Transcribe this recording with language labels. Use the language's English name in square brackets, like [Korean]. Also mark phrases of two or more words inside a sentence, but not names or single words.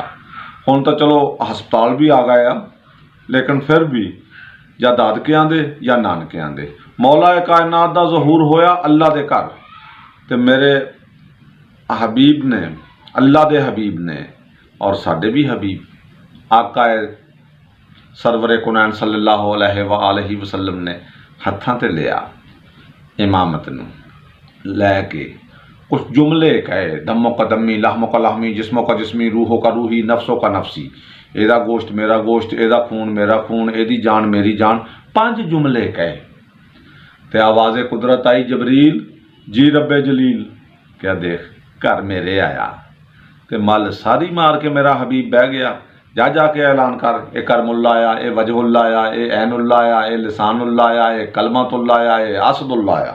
[Punjabi] ہن تو چلو ہسپتال بھی آ گئے آ، لیکن فیر بھی یا دادکیاں دے یا نانکیاں دے مولا کائنات دا ظہور ہویا اللہ دے گھر. تے میرے حبیب نے، اللہ دے حبیب نے اور ساڈے بھی حبیب آقا سرورے کونین [Arabic] صلى الله عليه وسلم [Punjabi] نے ہتھاں تے لیا امامت نوں لے کے کجھ جملے کہے, [Arabic] دمو کا دمی، لحمو کا لحمی، جسمو کا جسمی، روحو کا روحی، نفسو کا نفسی, [Punjabi] ایدا گوشت میرا گوشت، ایدا خون میرا خون، ایدی جان میری جان. 5 جملے کہے تے آوازے قدرت آئی جبریل جی ربے جلیل. کیا دیکھ گھر میرے آیا تے مل ساری مار کے میرا حبیب بہہ گیا. جا جا کے اعلان کر، اے کرم اللہ آیا، اے وجہ اللہ آیا، اے عین اللہ آیا، اے لسان اللہ آیا، اے کلمۃ اللہ آیا، اے اسد اللہ آیا.